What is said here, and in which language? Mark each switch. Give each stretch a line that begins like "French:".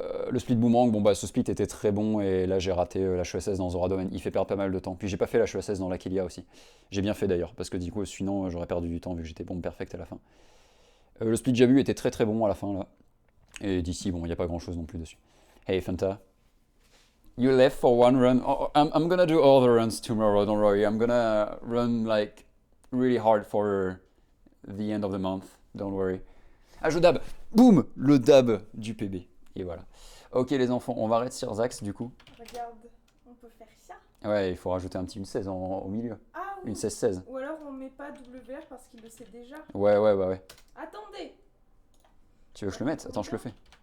French: Le Split Boomerang, bon bah ce split était très bon et là j'ai raté l'HESS dans Zora Domain. Il fait perdre pas mal de temps. Puis j'ai pas fait l'HESS dans l'Akelia aussi. J'ai bien fait d'ailleurs, parce que du coup sinon j'aurais perdu du temps vu que j'étais bon perfect à la fin. Le Split Jabu était très très bon à la fin là. Et d'ici, bon, il n'y a pas grand chose non plus dessus.
English: Hey Fanta. You left for one run. Oh, I'm gonna do all the runs tomorrow, don't worry. I'm gonna run like really hard for the end of the month, don't worry.
French: Ah, je dab. Boum, le dab du PB. Et voilà. Ok les enfants, on va arrêter Sirzax du coup. Regarde, on peut faire ça. Ouais, il faut rajouter un petit 16 au milieu. Ah oui. Une 16-16. Ou alors on met pas WR parce qu'il le sait déjà. Ouais. Attendez. Tu veux que je le mette? Attends, je le fais.